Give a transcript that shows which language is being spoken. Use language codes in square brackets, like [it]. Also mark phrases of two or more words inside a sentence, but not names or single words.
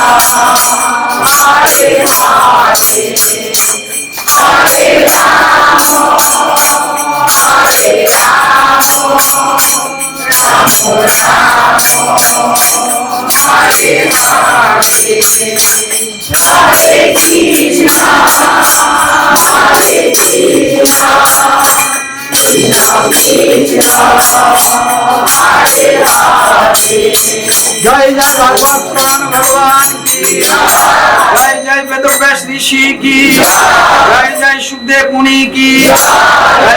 [sa] হরে হরে হরে রাম হরে রাম রাম রাম হরে হরে হরে কৃষ্ণ হরে কৃষ্ণ [hi] जय जय भागवत पुराण भगवान की जय, जय वेदव्यास ऋषि की जय, जय सुखदेव मुनि की जय,